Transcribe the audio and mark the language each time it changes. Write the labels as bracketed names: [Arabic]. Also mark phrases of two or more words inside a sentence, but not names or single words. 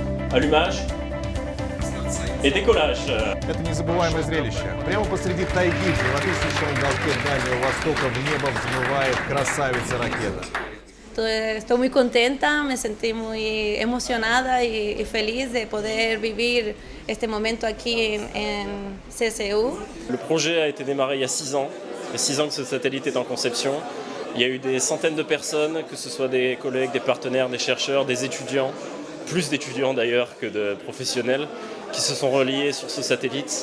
[French] allumage et décollage. [Russian] Это незабываемое зрелище. Прямо посреди тайги, в живописнейшем уголке Дальнего Востока, в небо взмывает красавица-ракета. [Spanish] Estoy muy contenta, me sentí muy emocionada y feliz de poder vivir este momento aquí en CCU. [French] Le projet a été démarré il y a 6 ans. Il y a 6 ans que ce satellite est en conception. Il y a eu des centaines de personnes, que ce soit des collègues, des partenaires, des chercheurs, des étudiants, plus d'étudiants d'ailleurs que de professionnels, qui se sont reliés sur ce satellite.